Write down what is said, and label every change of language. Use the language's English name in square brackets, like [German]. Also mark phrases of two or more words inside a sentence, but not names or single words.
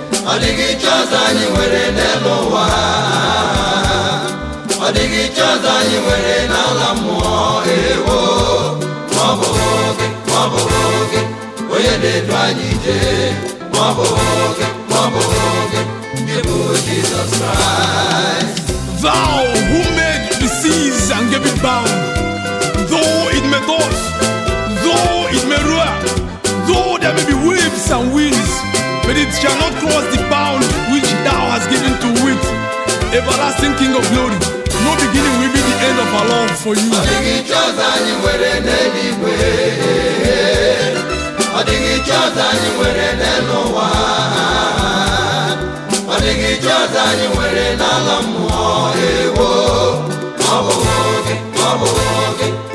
[Igbo] Ọ dịghị chi ọzọ anyị nwere n'elu ụwa. Ọ dịghị chi ọzọ anyị nwere n'ala mmụọ, ewo. Ma ọ bụ gị, ma ọ bụ gị, onye na-edu anyị ije. Ma ọ bụ gị, ma ọ bụ gị, gị bụ Jesus Christ. [English] Thou who made the seas and gave it bound, though it may toss, though it may roar, Though there may be waves and winds, but it shall not cross the bound which thou hast given to it. Everlasting King of glory, no beginning will be the end of our love for you. [Igbo] Ọ dịghị chi ọzọ anyị nwere n'eluigwe. Ọ dịghị chi ọzọ anyị nwere n'elu ụwa. Ọ dịghị chi ọzọ anyị nwere n'ala mmụọ. Ewo, ọ bụ gị, ọ bụ gị.